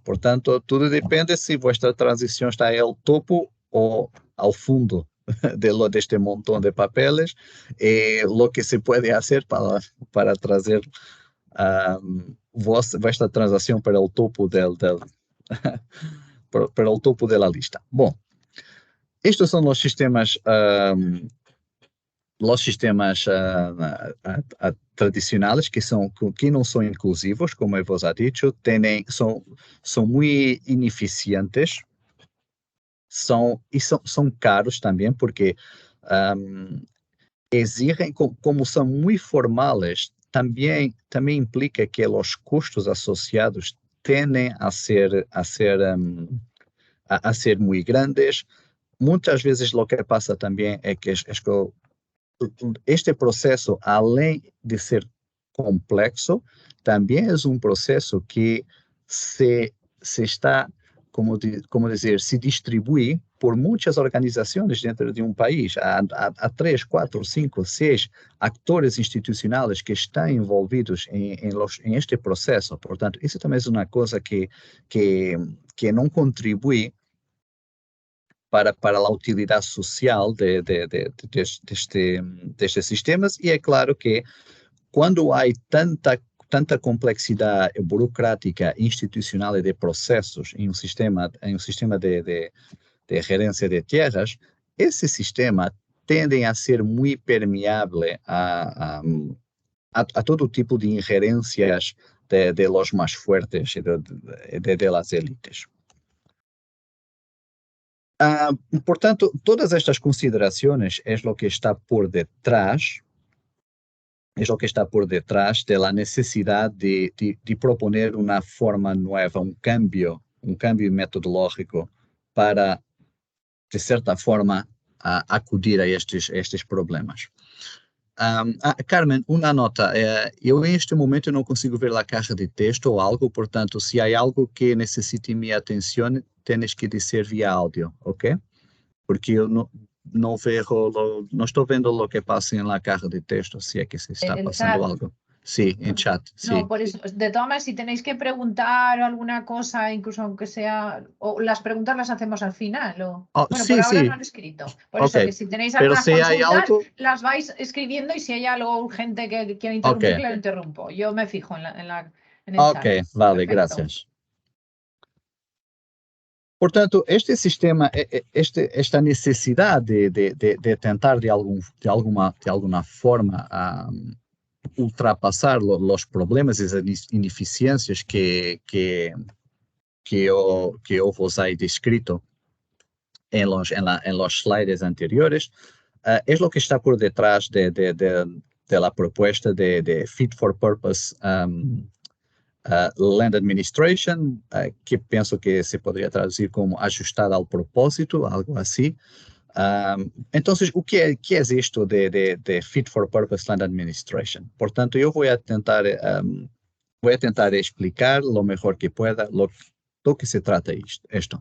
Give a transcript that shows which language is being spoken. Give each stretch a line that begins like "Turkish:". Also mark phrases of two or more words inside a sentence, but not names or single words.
Portuguese: Portanto, tudo depende se vossa transição está ao topo ou ao fundo deste montão de papeles, e o que se pode fazer para trazer vossa transação para o topo para o topo da lista. Bom, estes são os sistemas tradicionais que não são inclusivos, como eu vos
Spanish: ha dicho,
Portuguese: são muito ineficientes, são caros também, porque exigem, como são muito formais, também implica que os custos associados tendem a ser muito grandes. Muitas vezes o que passa também é que este processo, além de ser complexo, também é um processo que se está, como dizer, se distribui
Spanish: por muchas organizaciones dentro de un país. Há 3, 4, 5, 6 actores institucionales que están envolvidos en este proceso.
Portuguese: Portanto, isso também é uma coisa que não contribui para a utilidade social destes sistemas, e é claro que quando há tanta complexidade burocrática, institucional e de processos em um sistema de gerência de terras, esse sistema tende a ser muito permeável a todo tipo de ingerências
Spanish: de los
Portuguese: mais fortes e
Spanish: de las élites.
Portuguese: Portanto, todas estas considerações é o que está por detrás
Spanish: de la
Portuguese: necessidade de proponer uma forma nova, um cambio metodológico para, de certa forma, acudir a estes problemas. Carmen, uma nota. Eu, em este momento, não consigo ver a caixa de texto ou algo, portanto, se há algo que necessite minha atenção, tens que dizer via áudio, ok? Porque eu não estou vendo o que passa na caixa de texto, se é que se está passando algo.
Spanish: Sí, en chat. Sí. No, por eso, de todas maneras, si tenéis que preguntar alguna cosa, incluso aunque sea, o las preguntas las hacemos al final, bueno, sí, por ahora sí. no han escrito. Por eso que si tenéis algunas si consultas, las vais escribiendo, y si hay algo urgente que quiera interrumpir, lo interrumpo. Yo me fijo en el chat. Ok, vale, Perfecto. gracias.
Portuguese: Portanto, este sistema, esta necessidade de tentar de alguma forma ultrapassar os problemas e as ineficiências que eu vos he descrito
Spanish: em los slides anteriores,
Portuguese: é o que está por detrás
Spanish: de la propuesta de
English: Fit for Purpose Land Administration,
Portuguese: que penso que se poderia traduzir como ajustada ao propósito, algo assim. Então, o que é isto de
English: Fit for Purpose Land Administration?
Portuguese: Portanto, eu vou tentar explicar lo melhor
Spanish: que pueda
Portuguese: do que se trata isto.